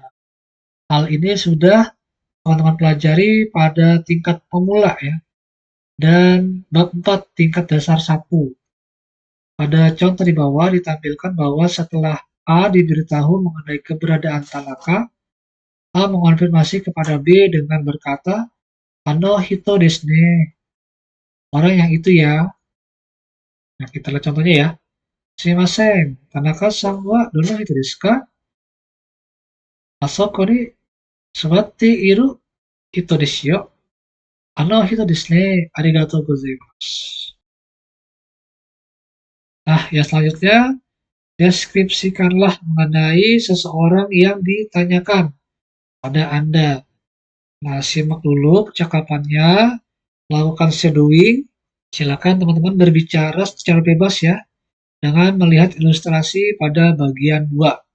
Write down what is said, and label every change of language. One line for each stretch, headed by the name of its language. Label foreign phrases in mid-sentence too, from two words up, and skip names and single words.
Indonesian: Hal ini sudah teman-teman pelajari pada tingkat pemula ya, dan bab 4 tingkat dasar 1. Pada contoh di bawah ditampilkan bahwa setelah A diberitahu mengenai keberadaan Tanaka, A mengonfirmasi kepada B dengan berkata,
Japanese: "あの人ですね",
Indonesian: orang yang itu ya. Nah, kita lihat contohnya ya.
Japanese: "すみません、田中さんはどの人ですか? あそこに座っている人ですよ. あの人ですね、ありがとうございます."
Indonesian: Nah, yang selanjutnya, deskripsikanlah mengenai seseorang yang ditanyakan pada Anda. Nah, simak dulu percakapannya, lakukan shadowing. Silakan teman-teman berbicara secara bebas ya, dengan melihat ilustrasi pada bagian 2.